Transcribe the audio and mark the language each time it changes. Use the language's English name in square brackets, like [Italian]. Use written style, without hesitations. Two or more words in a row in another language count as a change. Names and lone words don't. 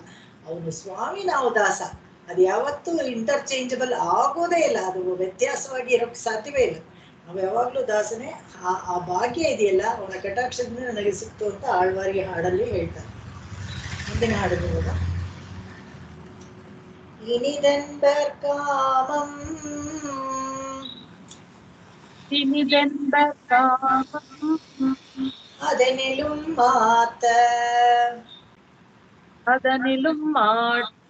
[Kannada] ಅವನು ಸ್ವಾಮಿ, ನಾವು ದಾಸ. ಅದು ಯಾವತ್ತೂ ಇಂಟರ್ಚೇಂಜಬಲ್ ಆಗೋದೇ ಇಲ್ಲ, ಅದು ವ್ಯತ್ಯಾಸವಾಗಿ ಇರೋಕ್ಕೆ ಸಾಧ್ಯವೇ ಇಲ್ಲ. ನಾವು ಯಾವಾಗ್ಲೂ ದಾಸನೇ. ಆ ಭಾಗ್ಯ ಇದೆಯಲ್ಲ, ಅವನ ಕಟಾಕ್ಷದಿಂದ ನನಗೆ ಸಿಕ್ತು ಅಂತ ಆಳ್ವಾರಿಗೆ ಹಾಡಲ್ಲಿ ಹೇಳ್ತಾರೆ. ಮುಂದಿನ ಹಾಡಲ್ಲಿ ಹೋದ. [Tamil] இனிதென்பர் காமம், இனிதென்பர் காமம், அதனிலும் மாத்த, அதனிலும் மாட்ட,